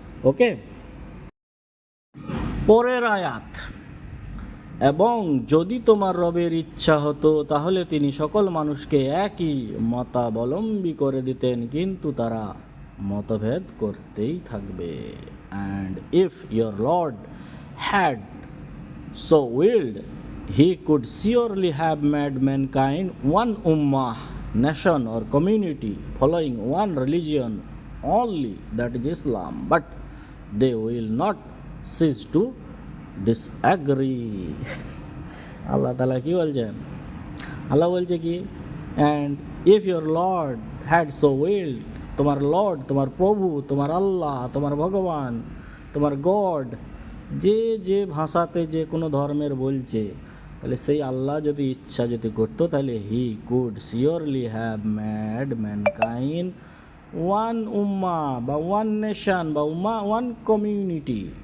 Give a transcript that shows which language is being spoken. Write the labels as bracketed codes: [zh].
[bn] ওকে, পরের আয়াত, এবং যদি তোমার রবের ইচ্ছা হতো তাহলে তিনি সকল মানুষকে একই মতাবলম্বী করে দিতেন, কিন্তু তারা মতভেদ করতেই থাকবে। [en] And if your lord had so willed, he could surely have made mankind one ummah, nation or community following one religion only, that is Islam, but they will not cease to disagree. [bn] আল্লাহ তাআলা কি বলছেন? আল্লাহ বলছে কি, [en] and if your Lord had so willed, [bn] তোমার Lord, তোমার প্রভু, তোমার আল্লাহ, তোমার ভগবান, তোমার গড, যে যে ভাষাতে যে কোনো ধর্মের বলছে, তাহলে সেই আল্লাহ যদি ইচ্ছা যদি করতো, তাহলে [en] he could surely have made mankind one উম্মা [bn] বা ওয়ান নেশন বা ওয়ান কমিউনিটি।